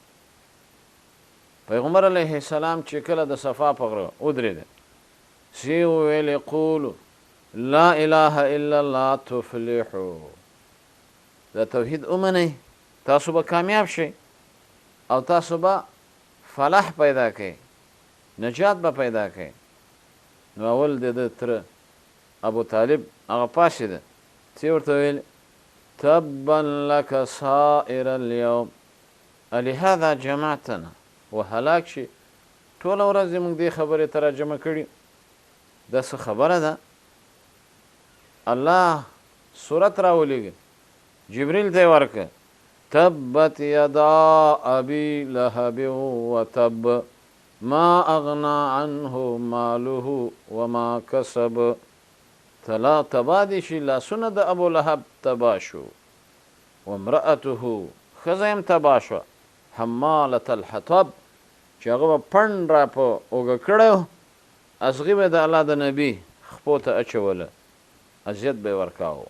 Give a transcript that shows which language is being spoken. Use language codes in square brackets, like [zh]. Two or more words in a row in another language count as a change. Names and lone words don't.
[ps] پیغمبر علیه السلام چې کله د صفا په غره ودرېده، سی وویلې [ar] قولو لا اله الا الله تفلحو، [ps] دا توحید ومنئ تاسو به کامیاب شئ او تاسو به فلاح پیدا کړئ، نجات به پیدا کړئ. نو اول د ده تره ابو طالب هغه پاڅېده، څه ورته ویل [ar] تبا لك سائر اليوم لهذا جمعتنا، [ps] وهلاک شي ټوله ورځ دې موږ دې خبرې ته راجمع کړي. دا څه خبره ده؟ الله صورت راولېږي، جبریل ته یې ورکړه [ar] تبت یدا ابي لهب وتب ما اغنى عنه ماله وما کسب. [ps] تبا دې شي لاسونه د ابو لهب تبا شو، وامرأته ښځه یې تبا شوه [ar] حمالة الحطب [ps] چې هغه به پنډ را په اوږه کړی، اصغي به د الله د نبي خپو ته اچوله، اذیت به یې ورکاوه.